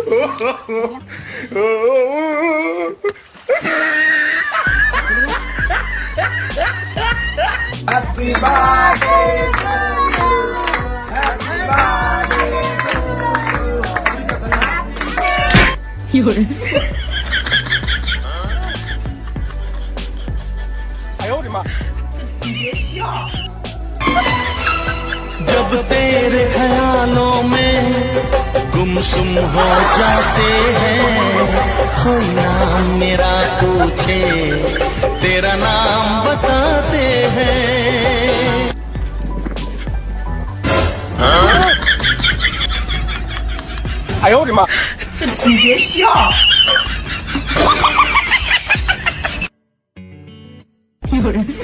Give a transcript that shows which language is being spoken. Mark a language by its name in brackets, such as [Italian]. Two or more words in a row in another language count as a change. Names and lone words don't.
[English] Happy birthday to you. Happy birthday to you. [Chinese] 有人。哎呦我的妈！你别笑。 [Hindi] जब तेरे ख्यालों में गुमसुम हो जाते हैं कोई नाम मेरा पूछे तेरा नाम बताते हैं [Chinese] 哎呦我的妈！你别笑。有人。